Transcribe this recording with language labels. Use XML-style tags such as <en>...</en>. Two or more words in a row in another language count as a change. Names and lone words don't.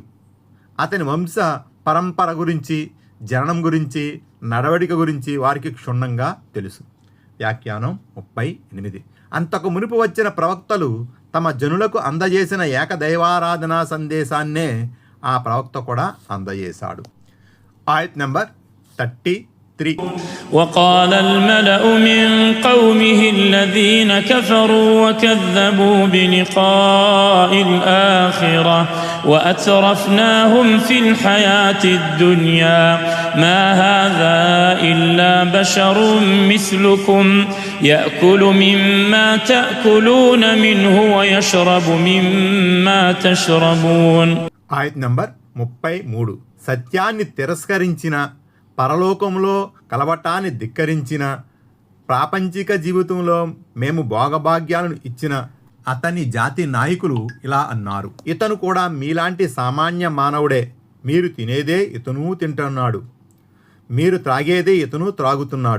<te>అతని వంశ పరంపర గురించి, జననం గురించి, నడవడిక గురించి వారికి క్షుణ్ణంగా తెలుసు. వ్యాఖ్యానం 38. అంతకు మునుపు వచ్చిన ప్రవక్తలు తమ జనులకు అందజేసిన ఏకదైవారాధనా సందేశాన్నే ఆ ప్రవక్త కూడా అందజేశాడు. ఆయత్ నంబర్ 33.</te> <ar>وقال الملأ من قومه الذين كفروا وكذبوا بلقاء الآخرة وأترفناهم في الحياة الدنيا ما هذا إلا بشر مثلكم يأكل مما تأكلون منه ويشرب مما تشربون.</ar> <te>ఆయత్ నంబర్ 33. సత్యాన్ని తిరస్కరించిన, పరలోకంలో కలవటాన్ని ధిక్కరించిన, ప్రాపంచిక జీవితంలో మేము భోగభాగ్యాలను ఇచ్చిన అతని జాతి నాయకులు ఇలా అన్నారు, ఇతను కూడా మీలాంటి సామాన్య మానవుడే, మీరు తినేదే ఇతను తింటున్నాడు, మీరు త్రాగేదే ఇతను త్రాగుతున్నాడు.</te>